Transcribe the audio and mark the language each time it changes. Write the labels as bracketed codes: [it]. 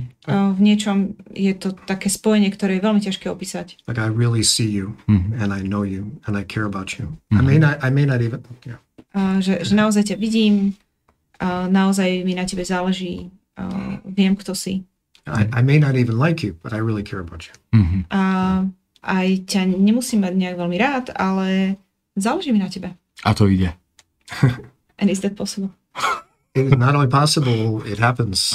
[sk] V niečom je to také spojenie, ktoré je veľmi ťažké opísať. [en] Like I really see you, and I know you, and I care about you. I may not even. Yeah. [sk] Že naozaj ťa vidím, naozaj mi na tebe záleží, viem, kto si. [en] I may not even like you, but I really care about you. [sk] A aj ťa nemusím mať nejak veľmi rád, ale záleží mi na tebe. A to ide. [en] And is that possible? It is not only possible, it happens.